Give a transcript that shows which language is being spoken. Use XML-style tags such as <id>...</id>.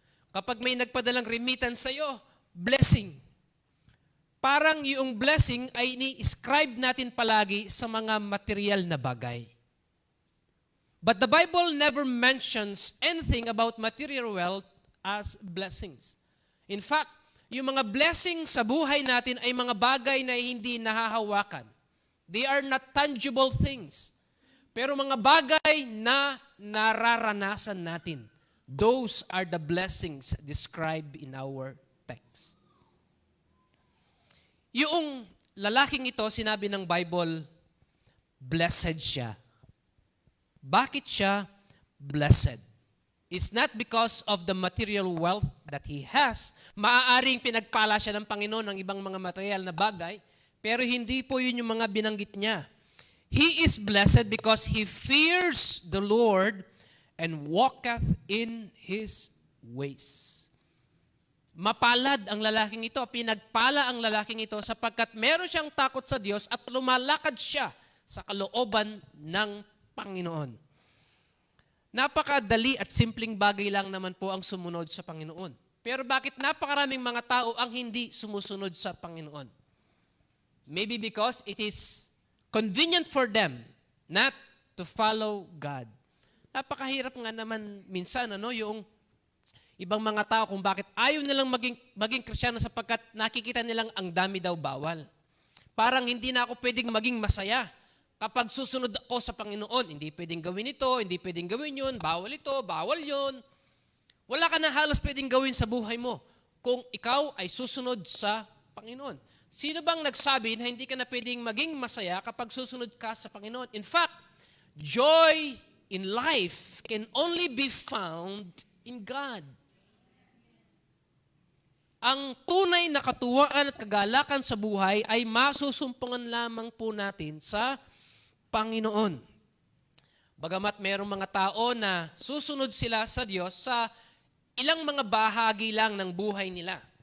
<tl>Kapag may nagpadalang remittance sa'yo, blessing. Parang yung blessing ay ni-ascribe natin palagi sa mga material na bagay.</tl> <en>But the Bible never mentions anything about material wealth as blessings. In fact,</en> <tl>yung mga blessings sa buhay natin ay mga bagay na hindi nahahawakan.</tl> <en>They are not tangible things.</en> <tl>Pero mga bagay na nararanasan natin.</tl> <en>Those are the blessings described in our text.</en> <tl>Yung lalaking ito, sinabi ng Bible, blessed siya. Bakit siya blessed?</tl> <en>It's not because of the material wealth that he has.</en> <tl>Maaaring pinagpala siya ng Panginoon ng ibang mga material na bagay, pero hindi po yun yung mga binanggit niya.</tl> <en>He is blessed because he fears the Lord and walketh in His ways.</en> <tl>Mapalad ang lalaking ito, pinagpala ang lalaking ito sapagkat meron siyang takot sa Diyos at lumalakad siya sa kalooban ng Panginoon. Napakadali at simpleng bagay lang naman po ang sumunod sa Panginoon. Pero bakit napakaraming mga tao ang hindi sumusunod sa Panginoon?</tl> <en>Maybe because it is convenient for them not to follow God.</en> <tl>Napakahirap nga naman minsan, yung ibang mga tao kung bakit ayaw nilang maging Kristiyano sapagkat nakikita nilang ang dami daw bawal. Parang hindi na ako pwedeng maging masaya. Kapag susunod ako sa Panginoon, hindi pwedeng gawin ito, hindi pwedeng gawin yun, bawal ito, bawal yun. Wala ka na halos pwedeng gawin sa buhay mo kung ikaw ay susunod sa Panginoon. Sino bang nagsabi na hindi ka na pwedeng maging masaya kapag susunod ka sa Panginoon?</tl> <en>In fact, joy in life can only be found in God.</en> <tl>Ang tunay na katuwaan at kagalakan sa buhay ay masusumpungan lamang po natin sa Panginoon. Bagamat mayroong mga tao na susunod sila sa Diyos sa ilang mga bahagi lang ng buhay nila.</tl>